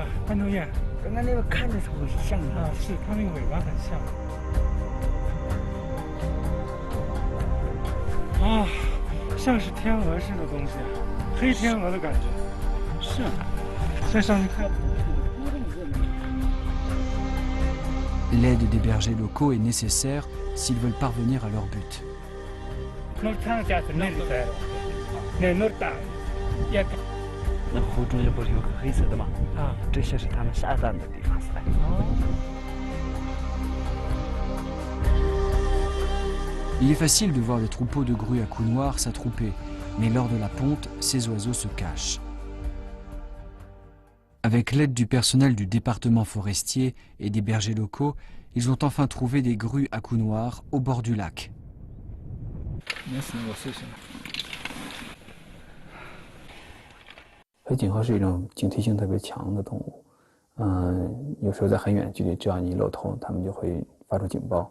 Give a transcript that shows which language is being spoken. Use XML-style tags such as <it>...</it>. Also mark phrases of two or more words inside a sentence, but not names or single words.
<zh>全是那个斑头雁刚刚那个看着是不像啊，是它那个尾巴很像。啊，像是天鹅似的东西，黑天鹅的感觉。是，再上去看。</zh> <fr>L'aide des bergers locaux est nécessaire s'ils veulent parvenir à leur but.</fr> <zh>那湖中间不是有个黑色的吗？啊，这些是他们下蛋的地方。</zh> <fr>Il est facile de voir les troupeaux de grues à cou noir s'attrouper, mais lors de la ponte, ces oiseaux se cachent. Avec l'aide du personnel du département forestier et des bergers locaux, ils ont enfin trouvé des grues à cou noir au bord du lac.</fr> <zh>黑颈鹤是一种警惕性特别强的动物，有时候在很远的距离，只要你一露头，它们就会发出警报。</zh>